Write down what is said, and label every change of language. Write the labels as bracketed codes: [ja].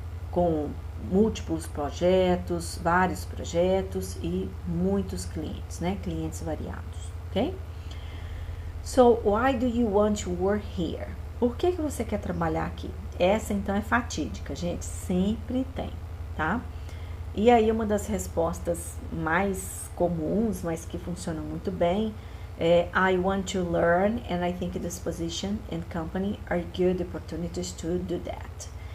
[pt] Com múltiplos projetos, vários projetos e muitos clientes, né? Clientes variados, ok? [en] So, why do you want to work here? [pt] Por que você quer trabalhar aqui? Essa, então, é fatídica, gente. Sempre tem, tá? E aí, uma das respostas mais comuns, mas que funcionam muito bem, [en] I want to learn and I think this position and company are good opportunities to do that.